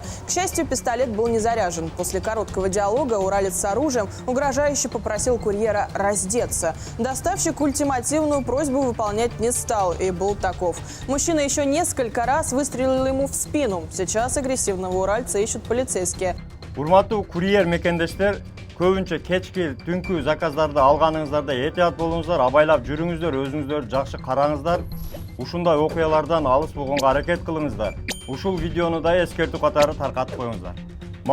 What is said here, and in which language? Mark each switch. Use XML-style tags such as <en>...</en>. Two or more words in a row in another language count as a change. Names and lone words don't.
<ru>К счастью, пистолет был не заряжен. После короткого диалога уралец с оружием угрожающе попросил курьера раздеться. Доставщик ультимативную просьбу выполнять не стал и был таков. Мужчина еще несколько раз выстрелил ему в спину. Сейчас агрессивного уральца ищут полицейские.</ru> <ky>Урматтуу курьер мекендештер, көбүнчө кечки түнкү заказдарды алганыңыздарда этият болуңуздар, абайлап жүрүңүздөр, өзүңүздөрдү жакшы караңыздар. Ушундай окуялардан алыс болгонго аракет кылыңыздар. Ушул видеону да эскертүү катары таркатып коюңуздар.</ky>